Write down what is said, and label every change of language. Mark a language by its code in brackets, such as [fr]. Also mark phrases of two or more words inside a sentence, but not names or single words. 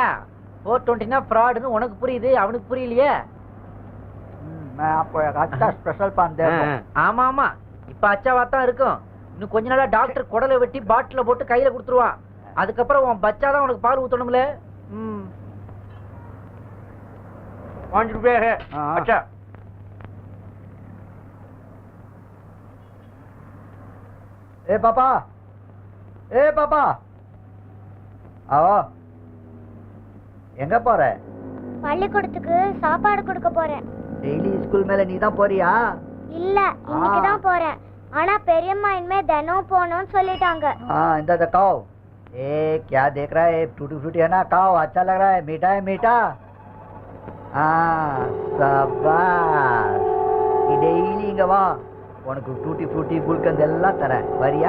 [ta] 420னா ஃப்ராடுன்னு உனக்கு புரியுது, அவனுக்கு புரியலையே. ஆமா ஆமா, இப்ப அச்சாவா தான் இருக்கும். இன்னும் கொஞ்ச நாளா டாக்டர் குடலை வெட்டி பாட்டில போட்டு கையில கொடுத்துருவான். அதுக்கப்புறம் உன் பச்சாதான் உனக்கு பால் ஊத்தணும்ல. [hi] 5 रुपये है। अच्छा ए पापा आओ [ta] எங்க போற? பள்ளிக்கூடத்துக்கு சாப்பாடு கொடுக்க போறேன். டெய்லி ஸ்கூல் மேல நீ தான் போறியா? இல்ல, இன்னைக்கு தான் போறேன். ஆனா பெரியம்மா இனிமே தினம் போகணும்னு சொல்லிட்டாங்க. [hi] हाँ इधर खाओ। ए क्या देख रहा है? टूटी फ्रूटी है ना, खाओ, अच्छा लग रहा है, मीठा है मीठा। हाँ शाबाश, [ta] डेली இங்க வா, உனக்கு டூட்டி ஃப்ரூட்டி குல்கந்த் எல்லாம் தரேன், வரியா?